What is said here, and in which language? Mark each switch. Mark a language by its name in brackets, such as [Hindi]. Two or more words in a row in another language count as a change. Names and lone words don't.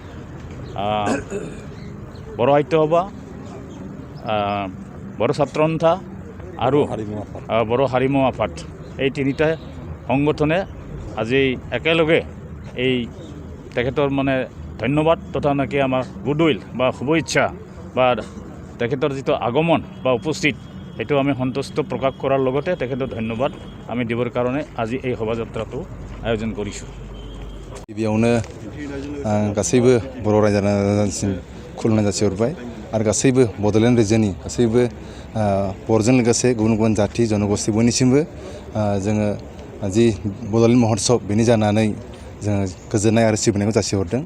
[Assamese] বড়ো সাহিত্য সভা বড়ো ছাত্ৰ সন্থা আৰু বড়ো হাৰিমু আফাদ এই 3টা সংগঠনে আজি একেলগে এই তেখেতৰ মানে ধন্যবাদ তথা নাকি আমাৰ গুডউইল বা শুভেচ্ছা বা তেখেতৰ যিটো আগমন বা উপস্থিত সেইটো আমি সন্তুষ্ট প্ৰকাশ কৰাৰ লগতে তেখেতৰ ধন্যবাদ আমি দিবৰ কাৰণে আজি এই শোভাযাত্ৰাটো আয়োজন কৰিছোঁ। [Bodo] गिबियावनो गासैबो बर' रायजो राजासिम खुलुमनाय जासिहरबाय आरो गासैबो बड'लेण्ड रायजोनि गासैबो बर'जों लोगोसे गुबुन गुबुन जाथि जनगोष्ठी बयनिसिमबो जोङो जि बड'लेण्ड महत्सब बेनि जानानै जोङो गोजोननाय आरो सिबिनायखौ जासिहरदों।